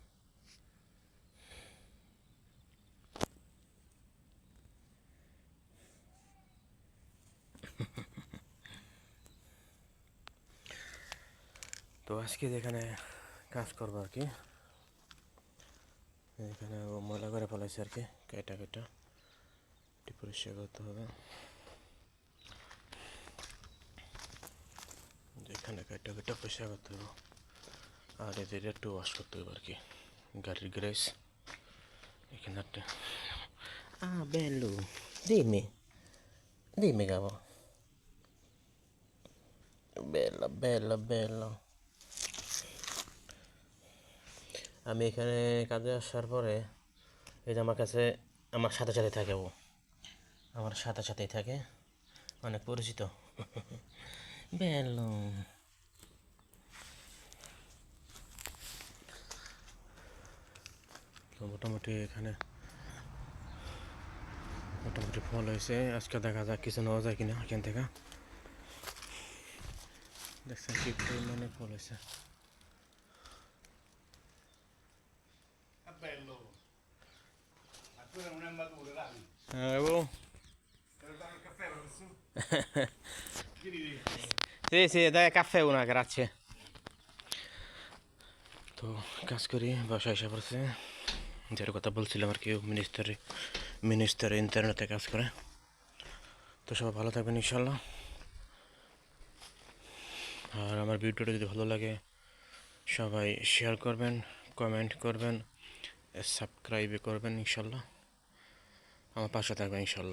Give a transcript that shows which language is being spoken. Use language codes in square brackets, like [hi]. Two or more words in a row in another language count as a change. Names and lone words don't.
[bn] তো আজকে যেখানে কাজ করবো আর কি, এখানে ময়লা করে ফেলাইছে আর কি, কেটা এটি পরিষ্কার করতে হবে। যেখানে কেটা পরিষ্কার করতে হবে, আর এদের একটু ওয়াশ করতে হবে আর কি, গাড়ির গ্যারেজ এখানে একটা। [it] Bello, dimmi capo. Bella. [bn] আমি এখানে কাজে আসার পরে এই যে আমার কাছে, আমার সাথে থাকে ও, আমার সাথেই থাকে, অনেক পরিচিত। [it] বেলো। [bn] তো মোটামুটি এখানে ফল হয়েছে, আজকে দেখা যাক কিছু নেওয়া যায় কিনা এখান থেকে। দেখছেন কি পরিমাণে ফল হয়েছে। [it] Sì, dai caffè una, grazie. [bn] তো কাজ করি, বাসায় এসে পড়ছে, যার কথা বলছিলাম আর কি, মিনিস্টার ইন্টারনেটে কাজ করে। তো সবাই ভালো থাকবেন [ar] إن شاء الله. [bn] আর আমার ভিডিওটা যদি ভালো লাগে সবাই শেয়ার করবেন, কমেন্ট করবেন, সাবস্ক্রাইব করবেন [ar] إن شاء الله, [bn] আমার পাশে থাকবেন [ar] إن شاء الله.